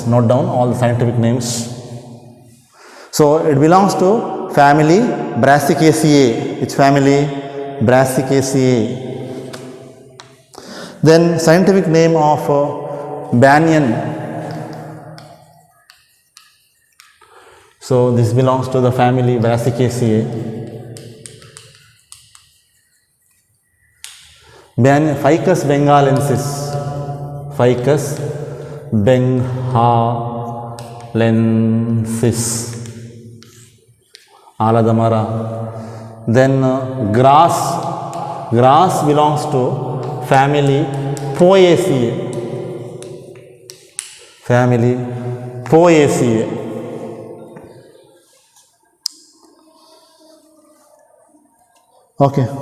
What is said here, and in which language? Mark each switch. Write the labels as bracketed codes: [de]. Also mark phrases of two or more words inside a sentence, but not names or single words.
[en] Note down all the scientific names. So it belongs to family Brassicaceae. Which family? Brassicaceae. Then scientific name of banyan. So this belongs to the family Brassicaceae. Ficus bengalensis. Ficus bengalensis. [kn] Aladamara. [en] Then grass. Grass belongs to family Poaceae. Family Poaceae. Okay.